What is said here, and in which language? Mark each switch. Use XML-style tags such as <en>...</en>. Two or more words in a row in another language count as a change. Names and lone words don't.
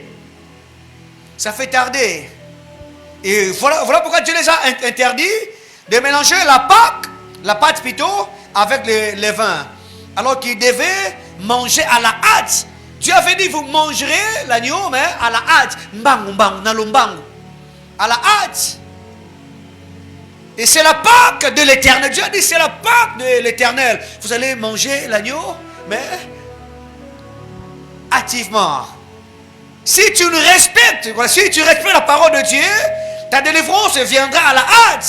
<fr>Ça fait tarder. Et voilà pourquoi Dieu les a interdits de mélanger la pâte plutôt, avec le levain. Alors qu'ils devaient manger à la hâte. Dieu avait dit, vous mangerez l'agneau, mais à la hâte.</fr> <ln>Mbangu, mbangu, nalombangu.</ln> <fr>À la hâte. Et c'est la Pâque de l'Éternel. Dieu a dit, c'est la Pâque de l'Éternel. Vous allez manger l'agneau, mais hâtivement. Si tu ne respectes, si tu respectes la parole de Dieu, ta délivrance viendra à la hâte.</fr>